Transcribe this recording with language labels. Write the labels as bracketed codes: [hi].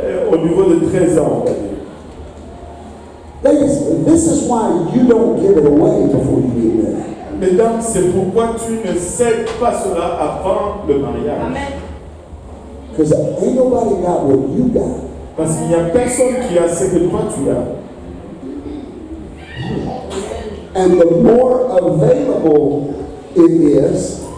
[fr] Au niveau de 13 ans, on va dire. [en] Ladies, this is why you don't give it away before you get married. [fr] Mesdames, c'est pourquoi tu ne cèdes pas cela avant le mariage. [en] Because ain't nobody got what you got. [fr] Parce qu'il n'y a personne qui a ce que toi tu as. [en] And the more available it is,